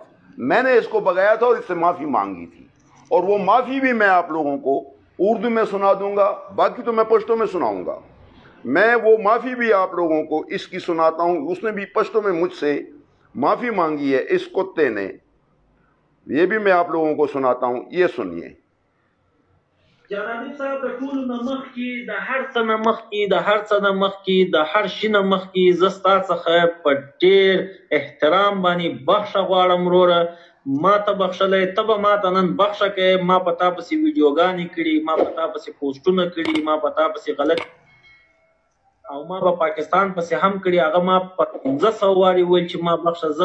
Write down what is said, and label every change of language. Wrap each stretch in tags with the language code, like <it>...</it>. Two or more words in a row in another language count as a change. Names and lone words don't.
<ur>میں نے اس کو بھگایا تھا اور اس سے معافی مانگی تھی اور وہ معافی بھی میں آپ لوگوں کو اردو میں سنا دوں گا، باقی تو میں پشتو میں سناؤں گا. میں وہ معافی بھی آپ لوگوں کو اس کی سناتا ہوں. اس نے بھی پشتو میں مجھ سے معافی مانگی ہے، اس کتے نے. یہ بھی میں آپ لوگوں کو سناتا ہوں، یہ سنیے.</ur> <ps>جنابي صاحب د ټول نمخ کی د هر څه نمخ کی د هر څه نمخ کی د هر شي نمخ کی زستا څخه په ډیر احترام باندې بخښه غواړم وروره، ما ته بخښلې ته به ما ته نن بخښه کې، ما پتا پسې ویډیوګانې کړي، ما پتا پسې پوسټونه کړي، ما پتا پسې غلط او ما په پاکستان پسې هم کړي، هغه ما په 1500 واري ویل چې ما بخښه.</ps>